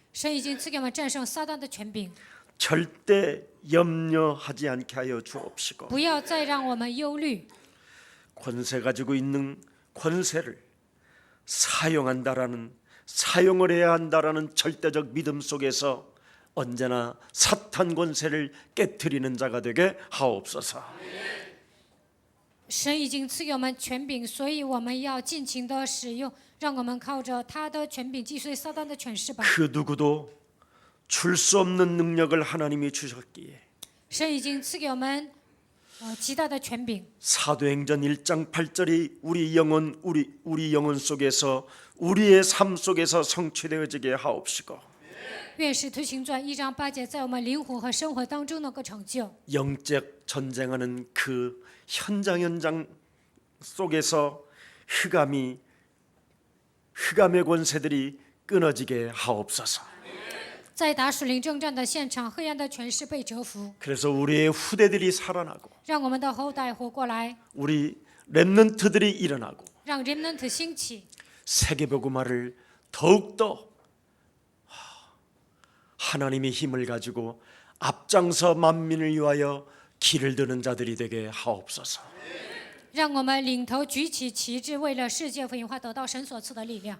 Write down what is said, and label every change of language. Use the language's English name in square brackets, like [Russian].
[Chinese] 神已经赐给我们战胜撒旦的权柄， [Korean] 절대 염려하지 않게 하여 주옵시고 [Chinese] 不要再让我们忧虑。 [Korean] 권세 가지고 있는 권세를 사용을 해야 한다라는 절대적 믿음 속에서 언제나 사탄 권세를 깨뜨리는 자가 되게 하옵소서. [Chinese] 神已经赐给我们权柄，所以我们要尽情地使用，让我们靠着他的权柄击碎撒旦的权势吧。 [Korean] 그 누구도 줄 수 없는 능력을 하나님이 주셨기에 [Chinese] 神已经赐给我们极大的权柄。 [Korean] 사도행전 1장 8절이 우리 영혼 속에서 우리의 삶 속에서 성취되어지게 하옵시고 [Chinese] 愿使徒行传1章8节在我们灵魂和生活当中能够成就。 [Korean] 영적 전쟁하는 그 현장 속에서 흑암의 권세들이 끊어지게 하옵소서. [Chinese] 在打属灵征战的现场，黑暗的权势被折服， [Korean] 그래서 우리의 후대들이 살아나고 [Chinese] 让我们的后代活过来， [Korean] 우리 렘넌트들이 일어나고 [Chinese] 让 remnant 兴起， [Korean] 세계복음화를 더욱더 하나님의 힘을 가지고 앞장서 만민을 위하여 길을 드는 자들이 되게 하옵소서. [Chinese] 让我们领头举起旗帜，为了世界福音化得到神所赐的力量。